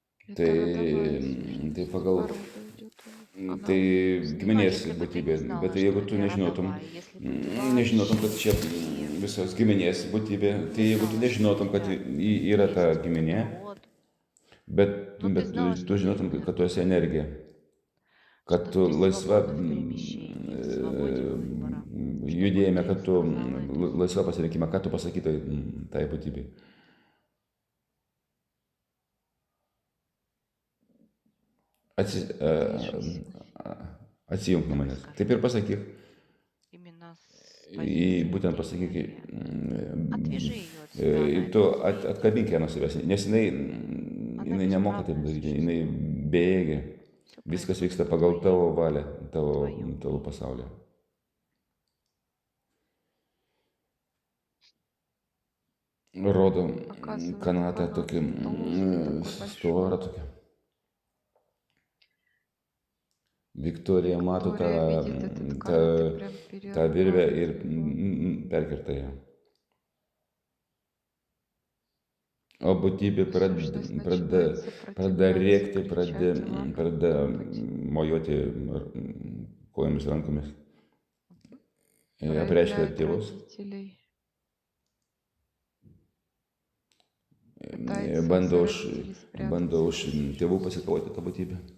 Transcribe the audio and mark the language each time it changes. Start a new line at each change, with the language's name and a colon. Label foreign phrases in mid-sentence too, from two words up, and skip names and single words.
Russian: Это
Lithuanian: Tai,
Russian: родовая связь.
Lithuanian: tai pagal,
Russian: По роду идет у них. Она
Lithuanian: tai
Russian: с ним.
Lithuanian: giminės
Russian: если бы ты
Lithuanian: būtybė,
Russian: не знала,
Lithuanian: bet
Russian: что
Lithuanian: jeigu tu
Russian: это
Lithuanian: nežinotum,
Russian: родовая, если бы ты
Lithuanian: nežinotum, kad
Russian: вообще
Lithuanian: čia
Russian: не
Lithuanian: visos giminės būtybė, tai jeigu tu
Russian: знала, что у
Lithuanian: nežinotum, kad
Russian: тебя
Lithuanian: yra ta
Russian: есть
Lithuanian: giminė,
Russian: род,
Lithuanian: bet,
Russian: но ты
Lithuanian: bet
Russian: знала,
Lithuanian: tu
Russian: что ты
Lithuanian: žinotum, kad tu esi energija, kad
Russian: что
Lithuanian: tu
Russian: ты
Lithuanian: laisva
Russian: свободна в перемещении, в свободе выбора, что вот
Lithuanian: judėjime,
Russian: ты
Lithuanian: kad tu
Russian: сказала эту
Lithuanian: laisva pasirinkime, ką tu pasakytai tai būtybei.
Russian: Движись
Lithuanian: Atsijunk nuo manęs. Taip ir pasakyk.
Russian: именно с И позиции,
Lithuanian: būtent
Russian: где
Lithuanian: pasakyk,
Russian: энергия. Отвяжи ее от себя, она
Lithuanian: tu
Russian: это умеет.
Lithuanian: atkabink ją nuo savęs, nes jinai nemoka taip daryti, jinai bėgia,
Russian: Всё
Lithuanian: viskas
Russian: происходит
Lithuanian: vyksta
Russian: в
Lithuanian: pagal
Russian: твоей-
Lithuanian: tavo valią,
Russian: твоем.
Lithuanian: tavo pasaulį. Rodo
Russian: Показывает
Lithuanian: kanatą
Russian: канат
Lithuanian: tokį
Russian: толстый, такой
Lithuanian: storą
Russian: большой.
Lithuanian: tokį. Viktorija mato tą,
Russian: Виктория видит этот
Lithuanian: tą,
Russian: канат и прям
Lithuanian: tą virvę ir
Russian: перерубает его.
Lithuanian: perkerta ją. O būtybė
Russian: Сущность
Lithuanian: pradeda
Russian: начинает
Lithuanian: rėkti,
Russian: сопротивляться, кричать,
Lithuanian: pradeda
Russian: лапать.
Lithuanian: mojuoti kojomis rankomis. Apreiškia
Russian: Проявляет
Lithuanian: tėvus,
Russian: родителей. Пытается
Lithuanian: bando
Russian: за
Lithuanian: už
Russian: родителей
Lithuanian: tėvų
Russian: спрятаться.
Lithuanian: pasikovoti tą būtybę.